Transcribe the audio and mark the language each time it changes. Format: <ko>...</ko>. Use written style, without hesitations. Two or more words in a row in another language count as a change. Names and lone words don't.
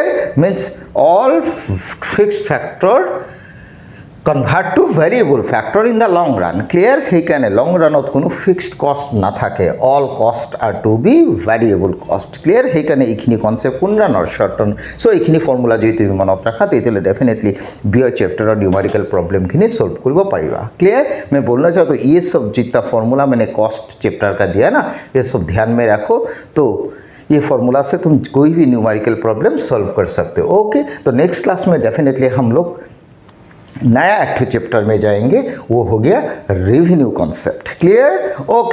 <en>means all fixed factor convert to variable factor in the long run, clear.</en> <as>সেইকাৰণে লং ৰানত কোনো</as> <en>fixed cost</en> <as>নাথাকে,</as> <en>all cost are to be variable cost,</en> <as>ক্লিয়াৰ। সেইকাৰণে এইখিনি কনচেপ্ট কোন ৰানৰ</as> <en>short run.</en> <as>চ' এইখিনি ফৰ্মুলা যদি তুমি মনত ৰাখা তেতিয়াহ'লে ডেফিনেটলি ব্যয় চেপ্টাৰৰ</as> <en>numerical problem solve</en> <as>কৰ পাৰিবা, क्लियर।</as> <hi>मैं बोलना चाहता हूँ ये सब जितना फॉर्मूला मैंने</hi> <en>cost chapter</en> <hi>का दिया ना ये सब ध्यान में रखो, तो ये फॉर्मूला से तुम कोई भी</hi> <en>numerical problem solve</en> <hi>कर सकते हो, ओके। तो</hi> <en>next class</en> <hi>में डेफिनेटली हम लोग नया एक चैप्टर में जाएंगे, वो हो गया</hi> <en>revenue concept, clear, okay.</en>